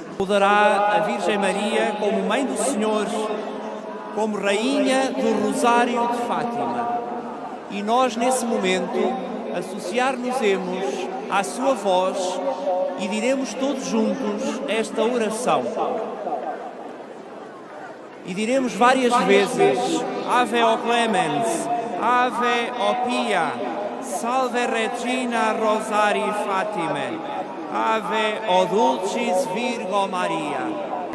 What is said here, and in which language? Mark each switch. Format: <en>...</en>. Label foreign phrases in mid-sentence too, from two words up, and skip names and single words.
<pt>Saudará a Virgem Maria como Mãe do Senhor, como Rainha do Rosário de Fátima. E nós, nesse momento, associar-nos-emos à sua voz e diremos todos juntos esta oração. E diremos várias vezes:</pt> <la>Ave o Clemens, Ave o Pia, Salve Regina Rosari Fatime, Ave o Dulcis Virgo Maria.</la>